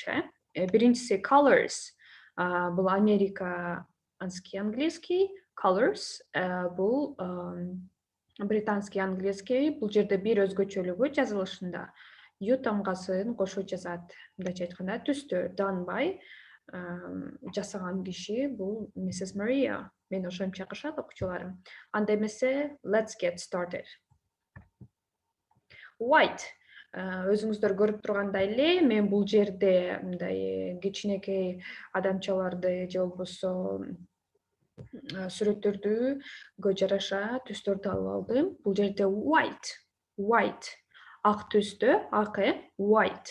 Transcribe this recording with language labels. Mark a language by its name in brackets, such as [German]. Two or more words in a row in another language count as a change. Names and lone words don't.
[Kyrgyz] Биринчиси colors. Бул [Russian] американский английский, [Kyrgyz] colors бул [Russian] британский английский. [Kyrgyz] Бул жерде бир өзгөчөлүгү жазылышында ю тамгасын кошуп жазат. Мындайча айтканда, түстөр [English] done by [Kyrgyz] жасаган киши бул Mrs. Maria. Мен ошентип чакырышат окуучуларым. Анда эмесе [English] let's get started. [Kyrgyz] White. Өзүңүздөр көрүп тургандай эле, мен бул жерде мындай кичинекей адамчаларды же болбосо сүрөттөрдү жараша түстөрдү алып алдым. Бул жерде white. Ак түстө, ак white.